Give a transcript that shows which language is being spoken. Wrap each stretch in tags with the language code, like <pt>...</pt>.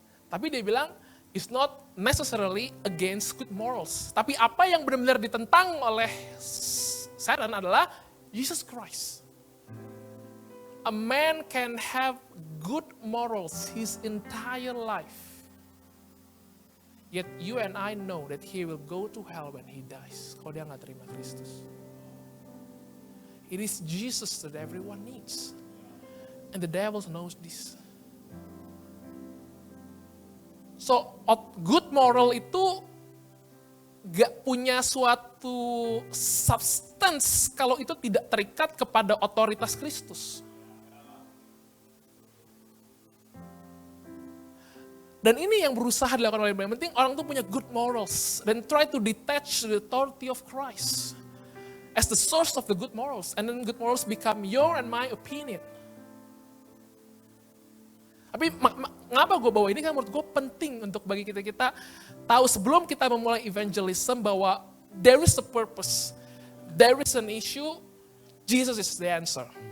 <id>Tapi dia bilang</id> <en>is not necessarily against good morals.</en> <id>Tapi apa yang benar-benar ditentang oleh Satan adalah Jesus Christ.</id> <en>A man can have good morals his entire life. Yet you and I know that he will go to hell when he dies.</en> <id>Kalau dia nggak terima Kristus.</id> <en>It is Jesus that everyone needs. And the devil knows this. So, good moral itu gak punya suatu substance kalau itu tidak terikat kepada otoritas Kristus.</en> <id>Dan ini yang berusaha dilakukan oleh yang penting orang tuh punya good morals.</id> <en>Dan try to detach the authority of Christ as the source of the good morals. And then good morals become your and my opinion.</en> <id>Tapi ngapa gue bawa ini kan menurut gue penting untuk bagi kita tahu sebelum kita memulai evangelism bahwa</id> <en>there is a purpose, there is an issue, Jesus is the answer.</en>